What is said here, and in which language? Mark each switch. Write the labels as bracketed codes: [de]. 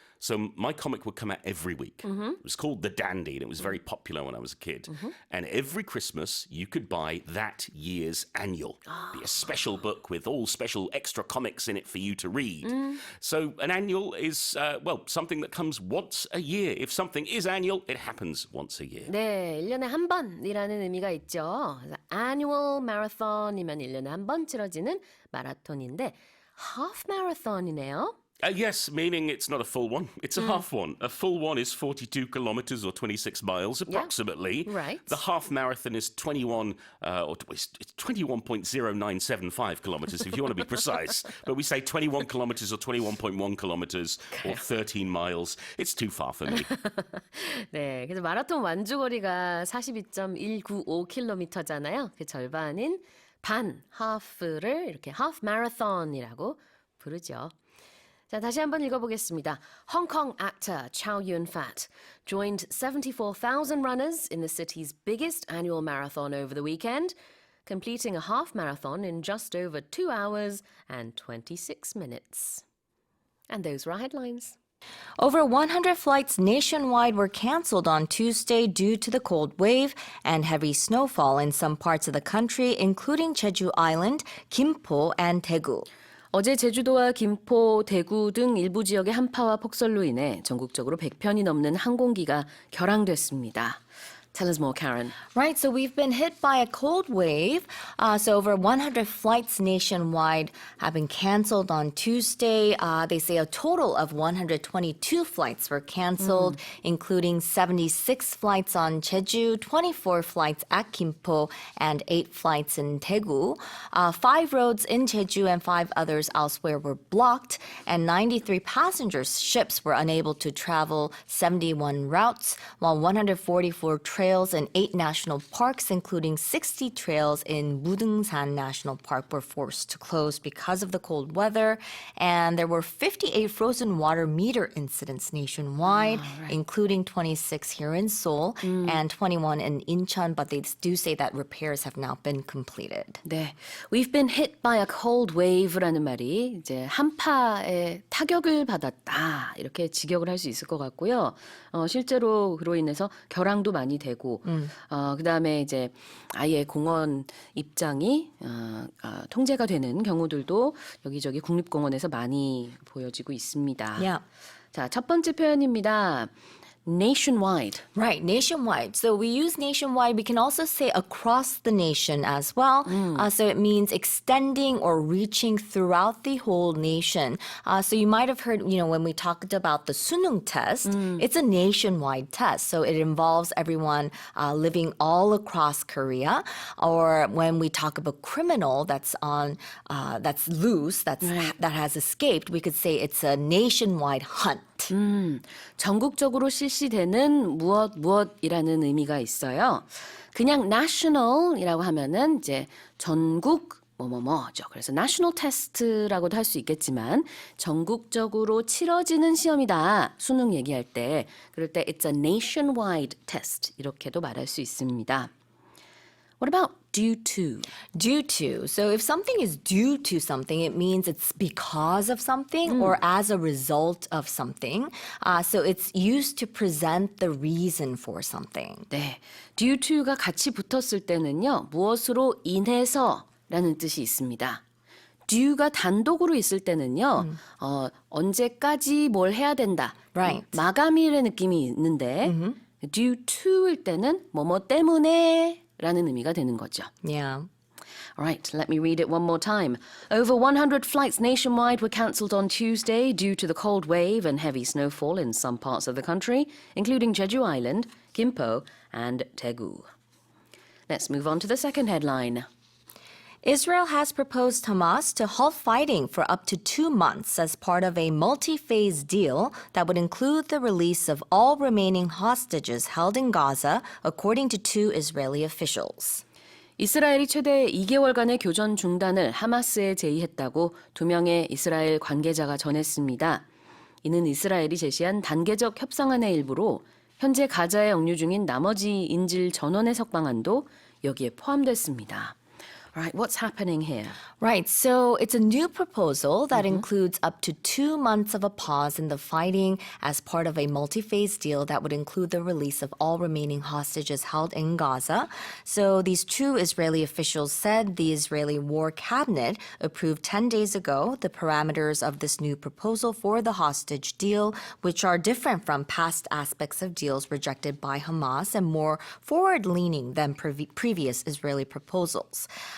[en] So my comic would come out every week. It was called The Dandy, and it was very popular when I was a kid. And every Christmas, you could buy that year's annual. Be a special book with all special extra comics in it for you to read. So an annual is, something that comes once a year. If something is annual, it happens once a year. [ko] 네, 1년에 한 번이라는 의미가 있죠. 그래서 annual marathon이면 1년에 한 번 치러지는 마라톤인데 half marathon이네요. [en] Yes, meaning it's not a full one. It's a half one. A full one is 42 kilometers or 26 miles approximately. Right. The half marathon is 21.0975 kilometers if you want to be precise. But we say 21 kilometers or 21.1 kilometers or 13 miles. It's too far for me. [ko] 네, 그래서 마라톤 완주거리가 42.195km잖아요. 그 절반인 half를 이렇게 half marathon이라고 부르죠. 자, 다시 한번 읽어보겠습니다. [en] Hong Kong actor Chow Yun-fat joined 74,000 runners in the city's biggest annual marathon over the weekend, completing a half marathon in just over 2 hours and 26 minutes. And those were our headlines. Over 100 flights nationwide were canceled on Tuesday due to the cold wave and heavy snowfall in some parts of the country, including Jeju Island, Gimpo, and Daegu. [ko] 어제 제주도와 김포, 대구 등 일부 지역의 한파와 폭설로 인해 전국적으로 100편이 넘는 항공기가 결항됐습니다. [en] Tell us more, Karen. Right, so we've been hit by a cold wave. So over 100 flights nationwide have been canceled on Tuesday. They say a total of 122 flights were canceled, including 76 flights on Jeju, 24 flights at Gimpo, and 8 flights in Daegu. 5 roads in Jeju and 5 others elsewhere were blocked, and 93 passenger ships were unable to travel 71 routes, while 144 trails in 8 national parks, including 60 trails in Mudungsan National Park, were forced to close because of the cold weather. And there were 58 frozen water meter incidents nationwide, including 26 here in Seoul and 21 in Incheon, but they do say that repairs have now been completed. [ko] 네, [en] we've been hit by a cold wave [ko] 라는 말이 이제 한파에 타격을 받았다 이렇게 직역을 할 수 있을 것 같고요. 실제로 그로 인해서 결항도 많이 되고, 그다음에 이제 아예 공원 입장이 통제가 되는 경우들도 여기저기 국립공원에서 많이 보여지고 있습니다. [en] Yeah. [ko] 자, 첫 번째 표현입니다. nationwide. [en] Right, nationwide. So we use nationwide. We can also say across the nation as well. So it means extending or reaching throughout the whole nation. So you might have heard, when we talked about the 수능 test, it's a nationwide test. So it involves everyone living all across Korea. Or when we talk about criminal that's that's loose, that has escaped, we could say it's a nationwide hunt. [ko] 전국적으로 실시되는 무엇이라는 의미가 있어요. 그냥 national이라고 하면은 이제 전국 뭐뭐뭐죠. 그래서 national test라고도 할 수 있겠지만 전국적으로 치러지는 시험이다. 수능 얘기할 때 그럴 때 [en] it's a nationwide test [ko] 이렇게도 말할 수 있습니다. [en] What about due to? Due to. So if something is due to something, it means it's because of something or as a result of something. So it's used to present the reason for something. [ko] 네, due to가 같이 붙었을 때는요. 무엇으로 인해서라는 뜻이 있습니다. due가 단독으로 있을 때는요. 언제까지 뭘 해야 된다. [en] Right. [ko] 마감일의 느낌이 있는데 due to일 때는 뭐뭐 때문에 라는 의미가 되는 거죠. [en] Yeah. All right, let me read it one more time. Over 100 flights nationwide were cancelled on Tuesday due to the cold wave and heavy snowfall in some parts of the country, including Jeju Island, Gimpo, and Daegu. Let's move on to the second headline. Israel has proposed Hamas to halt fighting for up to 2 months as part of a multi-phase deal that would include the release of all remaining hostages held in Gaza, according to 2 Israeli officials. [ko] 이스라엘이 최대 2개월간의 교전 중단을 하마스에 제의했다고 2명의 이스라엘 관계자가 전했습니다. 이는 이스라엘이 제시한 단계적 협상안의 일부로 현재 가자에 억류 중인 나머지 인질 전원 해석 방안도 여기에 포함됐습니다. [en] Right, what's happening here? Right, so it's a new proposal that includes up to 2 months of a pause in the fighting as part of a multi-phase deal that would include the release of all remaining hostages held in Gaza. So these 2 Israeli officials said the Israeli War Cabinet approved 10 days ago the parameters of this new proposal for the hostage deal, which are different from past aspects of deals rejected by Hamas and more forward-leaning than previous Israeli proposals.